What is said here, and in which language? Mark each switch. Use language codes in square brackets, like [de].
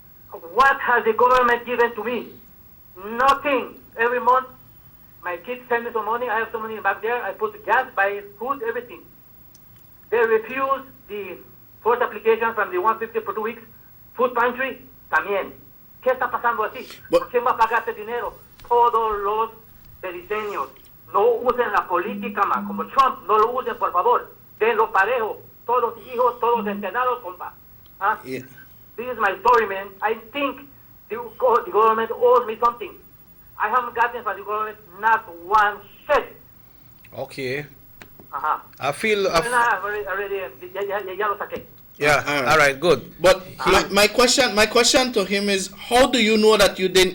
[en] What has the government given to me? Nothing. Every month, my kids send me some money. I have some money back there. I put gas, buy food, everything. They refuse the first application from the 150 for 2 weeks. Food pantry, [es] también. ¿Qué está pasando así? ¿Quién va a pagar este dinero? Todos los beliceños. No usen la política, ma. Como Trump, no lo usen, por favor. Denlo parejo. Todos los hijos, todos entrenados, compa. ¿Ah? Yeah. [en] This is my story, man. I think the government owes me something. I haven't gotten from the government not one cent. Okay. Uh-huh. I feel. Already, [es] ya lo saqué. [en] Yeah. All right. Good. But my question to him is, how do you know that you didn't?